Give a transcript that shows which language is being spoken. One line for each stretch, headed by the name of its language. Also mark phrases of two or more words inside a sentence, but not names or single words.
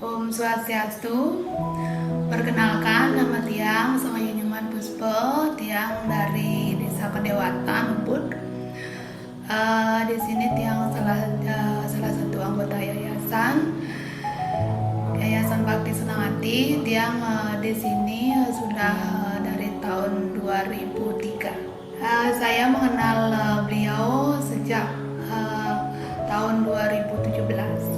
Balinese: Swastiastu.
Indonesian: Perkenalkan, nama Tiang Samaya Nyoman Puspo, Tiang dari Desa Kedewatan, Ubud. Di sini Tiang salah satu anggota yayasan Bakti Senang Hati. Tiang di sini sudah dari tahun 2003. Saya mengenal beliau sejak tahun 2017.